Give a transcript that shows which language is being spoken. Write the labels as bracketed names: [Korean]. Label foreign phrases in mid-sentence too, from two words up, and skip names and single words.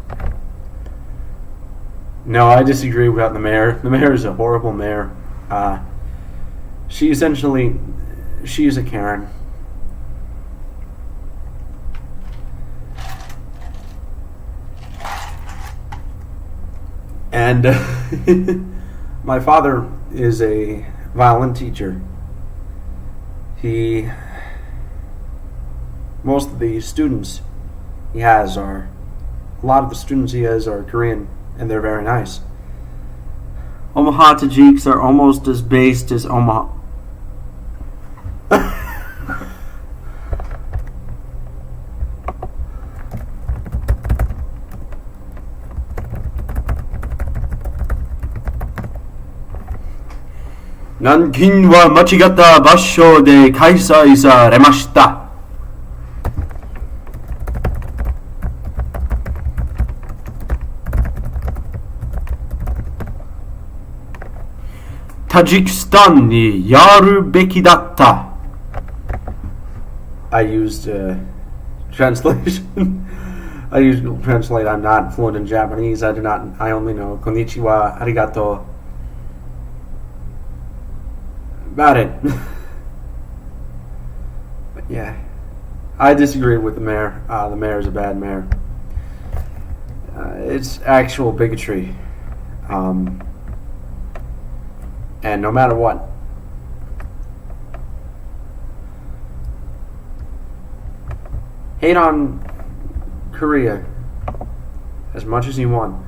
[English] No, I disagree about the mayor. The mayor is a horrible mayor. She is a Karen. And my father is a violin teacher. Most of the students he has are Korean, and they're very nice. Omaha Tajiks are almost as based as Omaha. [Japanese] 南京は間違った場所で開催されました. タジキスタンにやるべきだった. [English] I used translation. I used Google Translate. I'm not fluent in Japanese. I only know [Japanese] こんにちは、ありがとう. [English] About it. But yeah, I disagree with the mayor. The mayor is a bad mayor. It's actual bigotry. And no matter what, hate on Korea as much as you want.